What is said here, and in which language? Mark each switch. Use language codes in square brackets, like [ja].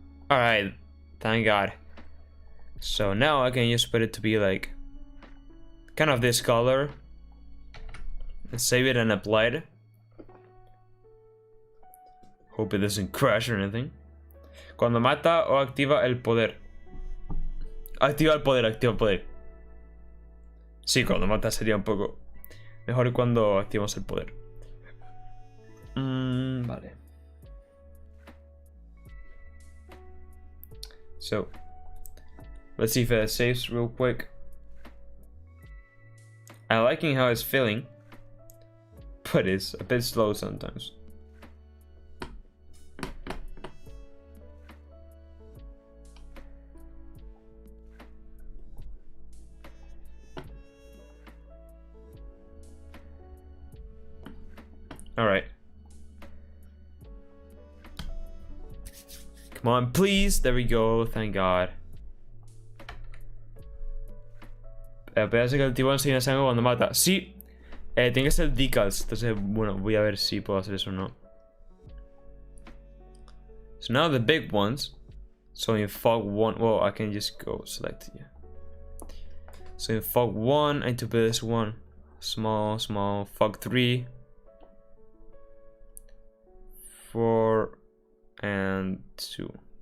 [en] Alright, thank God. So now I can just put it to be like kind of this color and save it and apply it. Hope it doesn't crash or anything. [es] Cuando mata o activa el poder. Activa el poder, activa el poder. Sí, cuando mata sería un poco mejor cuando activamos el poder. Vale. [en] So, let's see if it saves real quick. I'm liking how it's feeling, but it's a bit slow sometimes. Alright. Come on, please. There we go. Thank God. [es] Parece que el tipo enseña sangre cuando mata. Sí. Tiene que ser decals. Entonces, bueno, voy a ver si puedo hacer eso o no. [en] So now the big ones. So in fog 1, well, I can just go select it. Yeah. So in fog 1, I need to build this one. Small, small. Fog 3. 4 and 2.